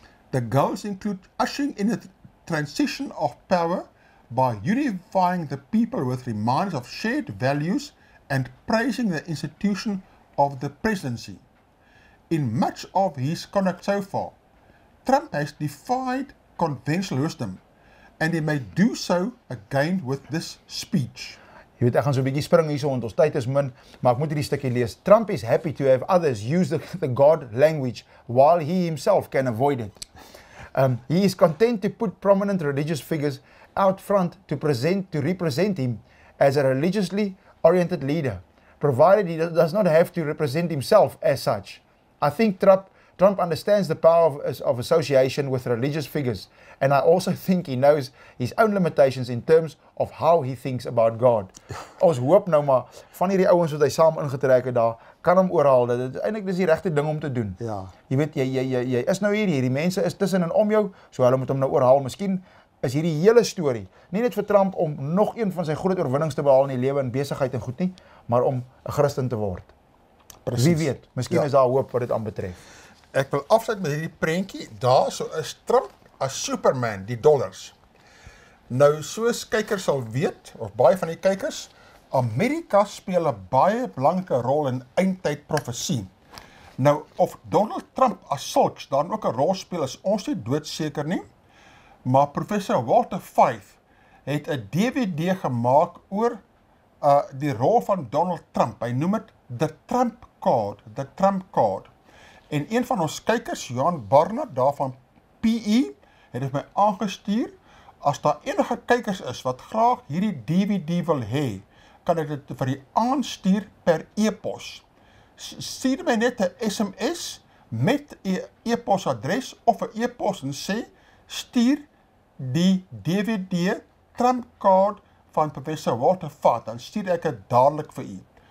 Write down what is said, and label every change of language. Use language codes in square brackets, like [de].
[en] The goals include ushering in a transition of power by unifying the people with reminders of shared values and praising the institution of the presidency. In much of his conduct so far, Trump has defied conventional wisdom, and he may do so again with this speech. [af] Jy weet, ek gaan so 'n bietjie spring hierso, want ons tyd is min, maar ek moet hierdie stukkie lees. [en] Trump is happy to have others use the God language while he himself can avoid it. He is content to put prominent religious figures out front to represent him as a religiously oriented leader, provided he does not have to represent himself as such. I think Trump understands the power of association with religious figures, and I also think he knows his own limitations in terms of how he thinks about God. [af] Ons hoop nou maar van hierdie ouens wat hy saam ingetrek het daar, kan hom oorhaal. Dit eintlik dis die regte ding om te doen. Ja. Jy weet, jy is nou hierdie mense is tussen en om jou, so hulle moet hom nou oorhaal. Miskien is hierdie hele storie nie net vir Trump om nog een van sy groot oorwinnings te behaal in die lewe en besigheid en goed nie, maar om 'n Christen te word. Precies. Wie weet, miskien is daar hoop wat dit aanbetref. Ek wil afsluit met hierdie prentjie. Daar so is Trump as Superman, die dollars. Nou, soos kykers sal weet, of baie van die kykers, Amerika speel 'n baie belangrike rol in eindtyd profesie. Nou, of Donald Trump as sulks dan ook 'n rol speel, is ons nie doodseker nie, maar professor Walter Fife het 'n DVD gemaak oor die rol van Donald Trump. Hy noem dit The Trump Card. En een van ons kykers, Johan Barnard, daar van PE, het my aangestuur. As daar enige kykers is wat graag hierdie DVD wil hê, kan ek dit vir die aanstuur per e-pos. Stuur my net 'n SMS met 'n e-posadres of 'n e-pos en sê, stuur die DVD Trump Card van professor Walter Fife, dan stuur ek dit dadelik vir u.